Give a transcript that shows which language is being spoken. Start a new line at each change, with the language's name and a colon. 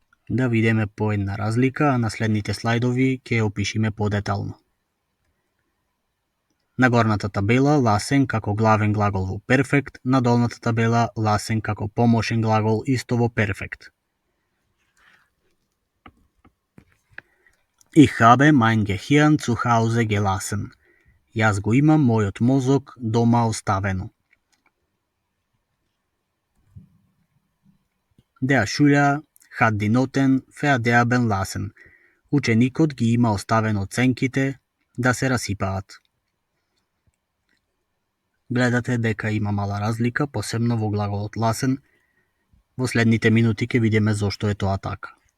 Macedonian: Да видиме по една разлика, а на следните слайдови ќе ја опишиме подетално. На горната табела lassen како главен глагол во перфект, на долната табела lassen како помошен глагол исто во перфект.
German: Ich habe mein Gehirn zu Hause gelassen.
Macedonian: Јас го имам мојот мозок дома оставено.
German: Der Schüler hat die Noten verderben lassen.
Macedonian: Ученикот ги има оставено оценките да се расипаат. Гледате дека има мала разлика, посебно во глаголот lassen. Во следните минути ќе видиме зошто е тоа така.